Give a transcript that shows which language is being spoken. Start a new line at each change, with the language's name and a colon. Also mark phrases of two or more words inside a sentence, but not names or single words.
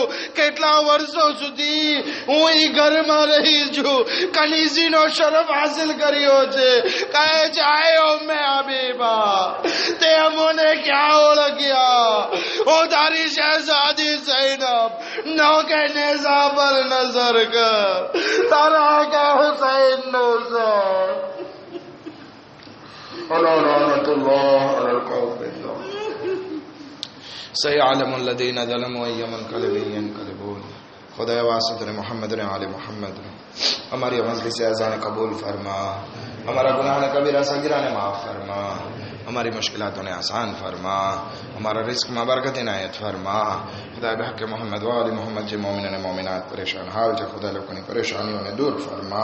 Gujarati: કેટલા વર્ષો સુધી હું ઈ ઘરમાં રહી છું, કનીઝીનો શરફ હાસિલ કર્યો છે. કહે છે આય ઉમ્મે હબીબા તે અમોને ક્યાં ઓળખ્યા? હું તારી શહેઝાદી ઝૈનબ નો કે નેઝા પર નજર કર, તારા આકા હુસૈન નો સર.
Arabic: سيعلم الذين ظلموا أي منقلب ينقلبون.
Urdu: خدایا واسطے محمد نے آل محمد ہماری مجلس اذان قبول فرما, ہمارا گناہ کبیرہ صغیرہ نے معاف فرما, ہماری مشکلاتوں نے آسان فرما, ہمارا رزق میں برکت عنایت فرما. خدا بحق محمد و آل محمد جی مومنین مومنات پریشان حال جو خدا لوگوں کی پریشانیوں نے دور فرما.